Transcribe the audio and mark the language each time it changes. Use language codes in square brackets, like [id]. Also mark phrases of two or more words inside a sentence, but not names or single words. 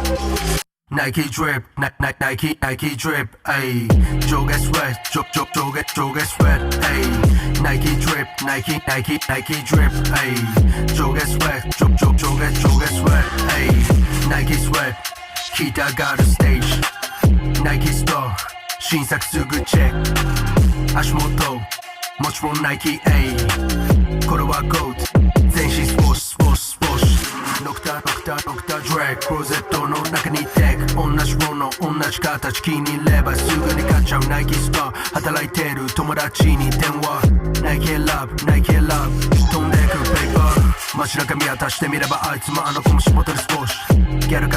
[en] Nike drip, Nike drip, ayy. Joga sweat, joga sweat, ayy. Nike drip, Nike drip, ayy. Joga sweat, joga sweat, ayy. Nike sweat, [ja] 聞いたがるステージ。 [en] Nike store、 [ja] 新作すぐチェック。足元、もちろん Nike、ayy。これは GOAT、全身スポーツ。ノクタドラッグクローゼットの中にテック同じもの同じ形気に入ればすぐに買っちゃうナイキストア働いてる友達に電話ナイキラブ飛んでくペーパー街中見渡してみればあいつもあの子も仕事で少しギャルか